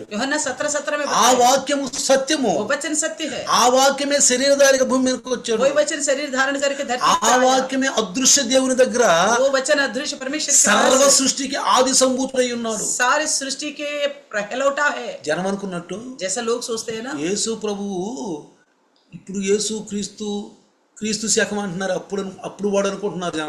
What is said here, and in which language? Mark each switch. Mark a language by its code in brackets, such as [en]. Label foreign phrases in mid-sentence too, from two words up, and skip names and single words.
[hi] यूहन्ना 17:17 में [te] ఆ [hi] बताया, [te] వాక్యము సత్యము. [hi] वो वचन सत्य है। [te] ఆ వాక్యమే శరీరధారిగా భూమి మీదకి వచ్చాడు. [hi] वही वचन शरीर धारण करके धरती [te] ఆ [hi] पर आया। [te] వాక్యమే అదృశ్య దేవుని దగ్గర [hi] वो वचन अदृश्य परमेश्वर के [te] సర్వ [hi] पास [te] సృష్టికి ఆది సంభూతుడై ఉన్నాడు. [hi] सारी सृष्टि के पहलौठा है। [te] జనం అనుకున్నట్టు [hi] जैसा लोग सोचते हैं ना, [te] యేసు ప్రభువు ఇప్పుడు యేసు క్రీస్తు శకం అంటున్నారు. అప్పుడు వాడు అనుకుంటున్నారు జనం.